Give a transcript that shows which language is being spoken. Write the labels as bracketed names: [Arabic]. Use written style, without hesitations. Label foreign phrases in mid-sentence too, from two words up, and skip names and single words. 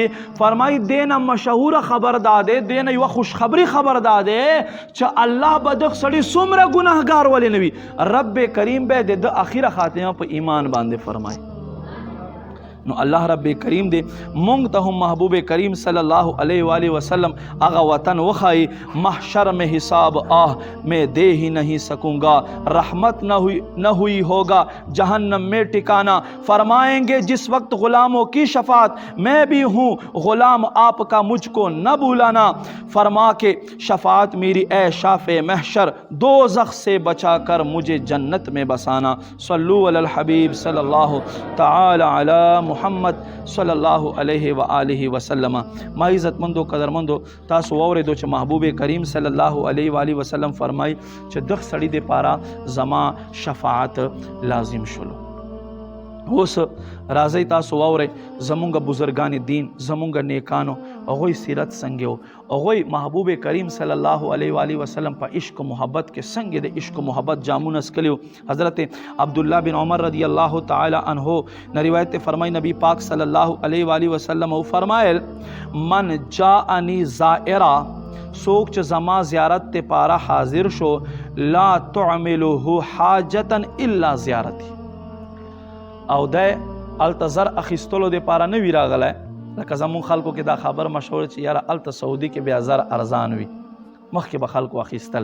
[Pashto] فرمایي دینه مشهوره خبر داده، دینه یوه خوشخبری خبر داده چې الله به دغه سړي څومره ګناهګار ولې نه وي، رب کریم به د اخیره خاتمه په ایمان باندې فرمایي. نو الله رب کریم دے مونږ ته هم محبوب کریم [Arabic] صلی اللہ علیہ وآلہ وسلم [Pashto] اغا وطن وخائی، [Urdu] محشر میں حساب آہ میں دے ہی نہیں سکوں گا، رحمت نہ ہوئی ہوگا جہنم میں ٹھکانا. فرمائیں گے جس وقت غلاموں کی شفاعت میں بھی ہوں غلام آپ کا مجھ کو نہ بھولانا. فرما کے شفاعت میری اے شافع محشر دوزخ سے بچا کر مجھے جنت میں بسانا. [Arabic] صلو علی الحبیب صلی اللہ تعالی علی محمد صلی اللہ علیہ وآلہ وسلم. [Pashto] ما عزت مندو قدر مندو تاسو واوریدو چې محبوب کریم [Arabic] صلی اللہ علیہ وآلہ وسلم [Pashto] فرمائی چې دغ سړي د پاره زما شفاعت لازم شلو. اوس راځئ تاسو واورئ زمونږ بزرگان دین، زمونږ نیکانو هغوی سیرت څنګه و، هغوی محبوب کریم [Arabic] صلی اللہ علیہ وآلہ وسلم [Pashto] په عشق و محبت کې څنګه د عشق و محبت جامونه څکلي و. حضرت عبداللہ بن عمر [Arabic] رضی اللہ تعالی عنہ [Urdu] نے روایت فرمائی [Pashto] نبی پاک [Arabic] صلی اللہ علیہ وآلہ وسلم [Pashto] او فرمایل [Arabic] من جاءنی زائرا، [Pashto] سوک چې زما زیارت ته پاره حاضر شو، [Arabic] لا تعمله حاجتا الا زیارتی، [Pashto] او د التزر اخیستلو د پاره نه وی راغلی. لکه زمون خلکو کې دا خبر مشهور چې یاره الته سعودي کې بیا زر ارزان وي، مخکې به خلکو اخیستل.